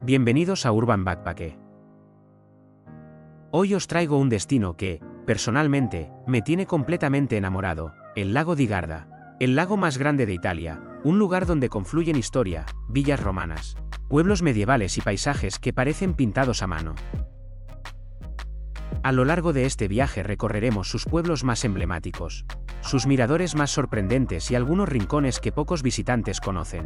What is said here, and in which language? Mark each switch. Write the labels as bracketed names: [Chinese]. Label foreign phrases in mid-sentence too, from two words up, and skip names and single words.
[Spanish] Bienvenidos a Urban Backpack. Hoy os traigo un destino que, personalmente, me tiene completamente enamorado, el lago di Garda, el lago más grande de Italia, un lugar donde confluyen historia, villas romanas, pueblos medievales y paisajes que parecen pintados a mano. A lo largo de este viaje recorreremos sus pueblos más emblemáticos, sus miradores más sorprendentes y algunos rincones que pocos visitantes conocen.